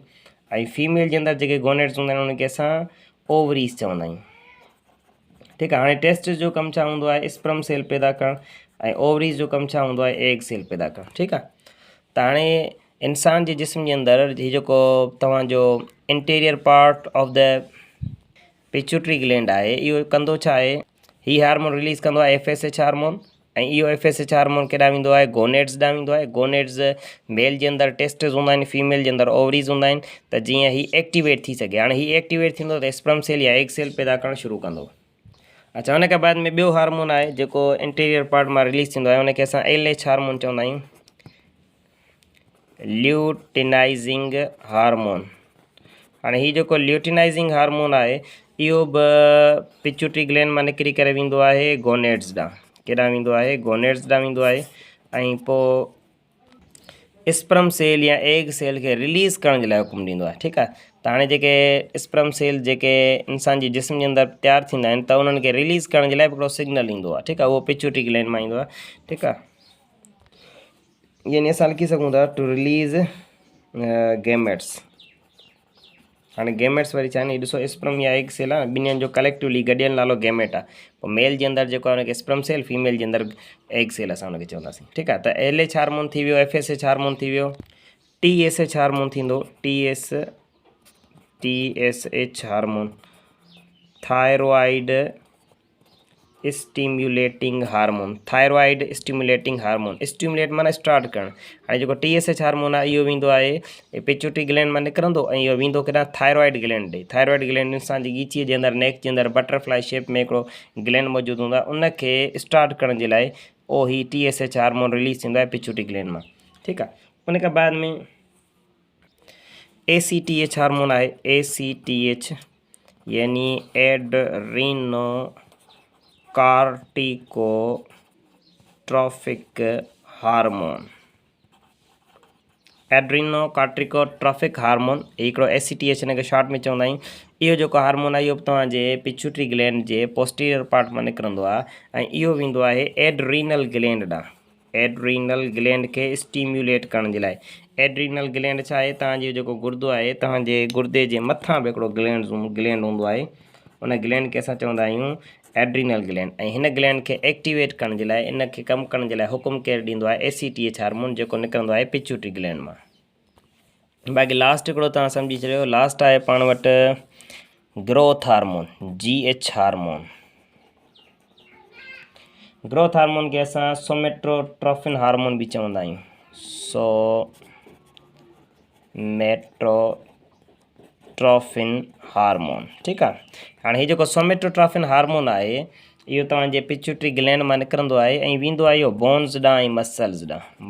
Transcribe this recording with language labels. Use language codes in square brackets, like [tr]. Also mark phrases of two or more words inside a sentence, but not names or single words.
[sd] ऐं फीमेल जे अंदरि जेके गोनेड्स हूंदा आहिनि, उनखे असां ओवरीज़ चवंदा आहियूं, ठीकु आहे। हाणे टेस्टिस जो कमु छा हूंदो आहे, [en] sperm cell [sd] पैदा करणु, ऐं ओवरीज़ जो कमु छा हूंदो आहे, [en] egg cell [sd] पैदा करणु, ठीकु आहे। त हाणे इंसान जे जिस्म जे अंदरि हीउ जेको तव्हांजो [en] interior part of the pituitary gland [sd] आहे, इहो कंदो छा आहे, हीउ [en] hormone release [sd] कंदो आहे [en] FSH hormone, [sd] ऐं इहो [en] FSH hormone [sd] केॾांहुं वेंदो आहे, गोनेड्स ॾांहुं वेंदो आहे। गोनेड्स मेल जे अंदरि टेस्टिस हूंदा आहिनि, फीमेल जे अंदरि ओवरीज़ हूंदा आहिनि, त जीअं हीउ एक्टिवेट थी सघे। हाणे हीउ एक्टिवेट थींदो त [en] sperm cell [sd] या [en] egg cell [sd] पैदा करणु शुरू कंदो। अच्छा, हुन खां बाद में ॿियो हार्मोन आहे जेको [en] interior part [sd] मां रिलीज़ थींदो आहे, उनखे असां [en] LH hormone [sd] चवंदा आहियूं, [en] luteinizing hormone. [sd] हाणे हीउ जेको [en] luteinizing hormone [sd] आहे, इहो बि [en] pituitary gland [sd] मां निकिरी करे वेंदो आहे गोनेड्स ॾांहुं। केॾांहुं वेंदो आहे, गोनेड्स ॾांहुं वेंदो आहे, ऐं पोइ [en] sperm cell [sd] या [en] egg cell [sd] खे रिलीज़ करण जे लाइ हुकुम ॾींदो आहे, ठीकु आहे। त हाणे जेके [en] sperm cell [sd] जेके इंसान जी जिस्म जे अंदरि तयारु थींदा आहिनि, त उन्हनि खे रिलीज़ करण जे लाइ हिकिड़ो सिग्नल ईंदो आहे, ठीकु आहे, उहो [en] pituitary gland [sd] मां ईंदो आहे, ठीकु आहे। यानी असां लिखी सघूं था [en] to release gametes. [sd] हाणे गेमेट्स वरी छा आहिनि, ॾिसो स्पर्म या [en] egg cell [sd] आहे, ॿिन्हिनि जो कलेक्टिवली गॾियल नालो गेमेट आहे। पोइ मेल जे अंदरि जेको आहे उनखे [en] sperm cell, [sd] फीमेल जे अंदरि [en] egg cell [sd] असां उनखे चवंदासीं, ठीकु आहे। त [en] LH hormone [sd] थी वियो, [en] FSH hormone [sd] थी वियो, [en] TSH hormone थींदो, TSH hormone, thyroid stimulating hormone, thyroid stimulating hormone. [sd] स्टिम्युलेट माना स्टार्ट करणु। हाणे जेको [en] TSH hormone [sd] आहे इहो वेंदो आहे [en] pituitary gland [sd] मां निकिरंदो ऐं इहो वेंदो केॾांहुं [en] thyroid gland [sd] ॾे। [en] thyroid gland [sd] असांजी ॻीचीअ जे अंदरि नेक जे अंदरि [en] butterfly shape [sd] में हिकिड़ो ग्लैंड मौजूदु हूंदो आहे, उनखे स्टार्ट करण जे लाइ उहो ही [en] TSH hormone release [sd] थींदो आहे [en] pituitary gland [sd] मां। ठीकु आहे। उन खां बाद में [en] ACTH hormone [sd] आहे। [en] ACTH यानी adrenocorticotrophic hormone। adrenocorticotrophic hormone [sd] हिकिड़ो ACTH हिन खे शॉर्ट में चवंदा आहियूं। इहो जेको हार्मोन आहे इहो तव्हांजे [en] pituitary gland [sd] जे [en] posterior part [sd] मां निकिरंदो आहे ऐं इहो वेंदो आहे [en] adrenal gland [sd] ॾांहुं। [en] adrenal gland [sd] खे स्टिम्युलेट करण जे लाइ। [en] adrenal gland [sd] छा आहे, तव्हांजो जेको गुर्दो आहे, तव्हांजे गुर्दे जे मथां बि हिकिड़ो ग्लैंड हूंदो आहे, उन ग्लैंड खे असां चवंदा आहियूं एड्रीनल ग्लैंड। ऐं हिन ग्लैंड खे एक्टिवेट करण जे लाइ, इन खे कमु करण जे लाइ हुकुम केरु ॾींदो आहे, [en] ACTH hormone [sd] जेको निकिरंदो आहे [en] pituitary gland [sd] मां। बाक़ी लास्ट हिकिड़ो तव्हां सम्झी छॾियो, लास्ट आहे पाण वटि [en] growth hormone, GH hormone. growth hormone [sd] खे असां [en] somatotrophin hormone [sd] भी चवंदा आहियूं। [en] somatotrophin hormone. [sd] ठीकु आहे। हाणे हीउ जेको [en] somatotrophin hormone [sd] आहे इहो तव्हांजे [en] pituitary gland [sd] मां निकिरंदो आहे ऐं वेंदो आहे इहो बोन्स ॾांहुं ऐं मसल्स ॾांहुं।